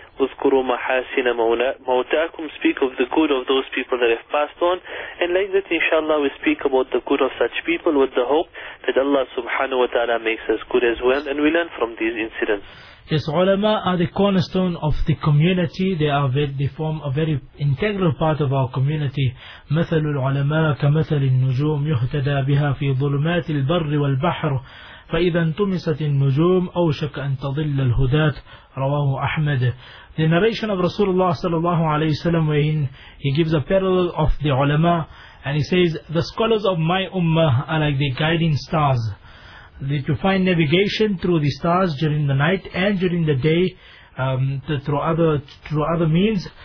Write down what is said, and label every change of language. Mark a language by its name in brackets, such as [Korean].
[Arabic] Uzkuru mahasina mawtakum. [English] Speak of the good of those people that have passed on. And like that, inshallah, we speak about the good of such people with the hope that Allah subhanahu wa ta'ala makes us good as well. And we learn from these incidents. Yes, ulama are the cornerstone of the community. They form a very integral part of our community. [Arabic] مثل العلماء كمثل النجوم يهتدى بها في ظلمات البر والبحر فإذا انطمست النجوم أوشك أن تضل الهداة رواه أحمد. [English] The narration of Rasulullah sallallahu alayhi wasallam, where he gives a parallel of the ulama, and he says, the scholars of my ummah are like the guiding stars. That you find navigation through the stars during the night and during the day through other means.